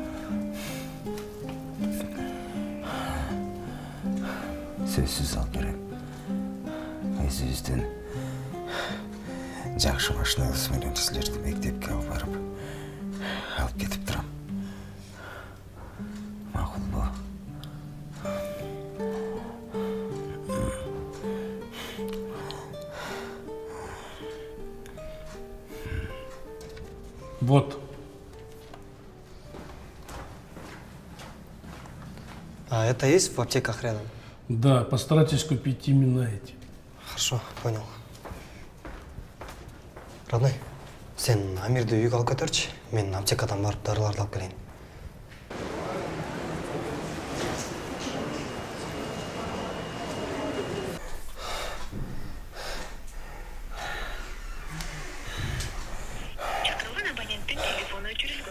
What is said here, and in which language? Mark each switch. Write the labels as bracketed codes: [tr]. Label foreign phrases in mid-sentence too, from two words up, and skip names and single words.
[ky] Сөзсүз алып берем. Өзүбүздүн жакшы машинабыз менен силерди мектепке алып барып, алып кетип турам. Макулбу? Вот. [ru] А это есть в аптеках рядом? Да, постарайтесь купить именно эти. Хорошо, понял. [ky] Родной, сен Амирди үйгө алып кетерчи. Мен аптекадан барып дарыларды алып келейин. Чакырылган абоненттин телефону өчүрүлгөн.